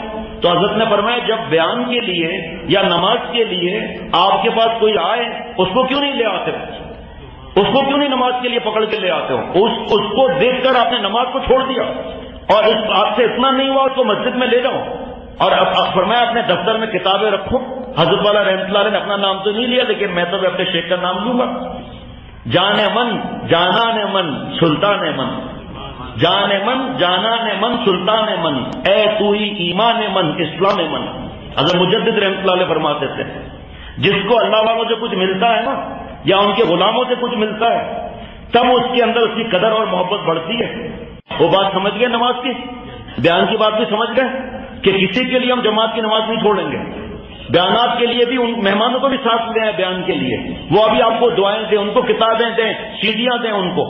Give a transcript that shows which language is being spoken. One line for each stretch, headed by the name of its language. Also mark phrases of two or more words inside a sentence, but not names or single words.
Urdu: تو حضرت نے فرمایا جب بیان کے لیے یا نماز کے لیے آپ کے پاس کوئی آئے اس کو کیوں نہیں لے آتے ہو؟ اس کو کیوں نہیں نماز کے لیے پکڑ کے لے آتے ہو؟ اس کو دیکھ کر آپ نے نماز کو چھوڑ دیا، اور آپ سے اتنا نہیں ہوا اس کو مسجد میں لے جاؤ، اور اب فرمایا اپنے دفتر میں کتابیں رکھو۔ حضرت والا رحمۃ اللہ علیہ نے اپنا نام تو نہیں لیا، لیکن میں تو اپنے شیخ کا نام لوں گا۔
Persian: جان من جانان من سلطان من، جان من جانان من سلطان من، اے تو ہی ایمان من اسلام من۔
Urdu: حضرت مجدد رحمۃ اللہ علیہ فرماتے تھے جس کو اللہ والوں سے کچھ ملتا ہے نا، یا ان کے غلاموں سے کچھ ملتا ہے، تب اس کے اندر اس کی قدر اور محبت بڑھتی ہے۔ وہ بات سمجھ گئے، نماز کی بیان کی بات بھی سمجھ گئے کہ کسی کے لیے ہم جماعت کی نماز نہیں چھوڑیں گے، بیانات کے لیے بھی ان مہمانوں کو بھی ساتھ لے آئے بیان کے لیے، وہ ابھی آپ کو دعائیں دیں، ان کو کتابیں دیں، سیڑھیاں دیں ان کو۔